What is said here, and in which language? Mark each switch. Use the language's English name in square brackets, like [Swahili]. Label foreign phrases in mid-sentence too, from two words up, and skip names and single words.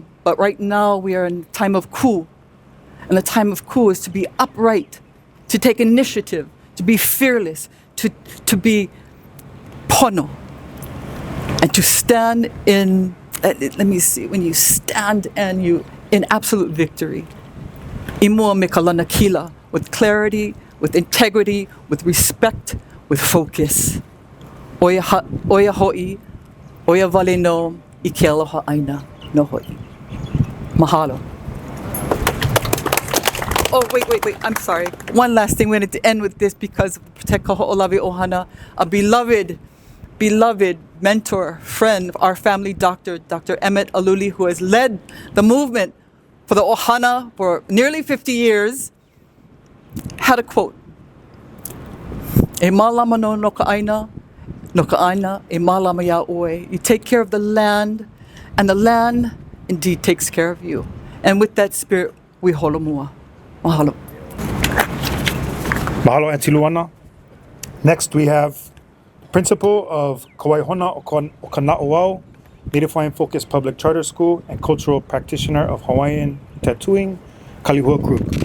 [English] But right now we are in a time of ku. And the time of ku is to be upright, to take initiative, to be fearless, to be pono, and to stand in, when you stand and you in absolute victory. [Hawaiian] Imua me kalana kila, [English] with clarity, with integrity, with respect, with focus. [Hawaiian] Oia ho'i, oia vale no, I ke aloha aina no ho'i. Mahalo. [English] Wait. I'm sorry. One last thing. We need to end with this because protect Kaho olawe Ohana, a beloved mentor, friend of our family, Dr. Emmett Aluli, who has led the movement for the Ohana for nearly 50 years, had a quote. [Hawaiian] E malama no nokaaina, e malama ya oe. [English] You take care of the land, and the land indeed takes care of you. And with that spirit, we holomua. Mahalo. Mahalo, Auntie Luana. Next, we have Principal of Kauaihona Okana'uau, Native Hawaiian Focused Public Charter School, and Cultural Practitioner of Hawaiian Tattooing, Kalihua Group.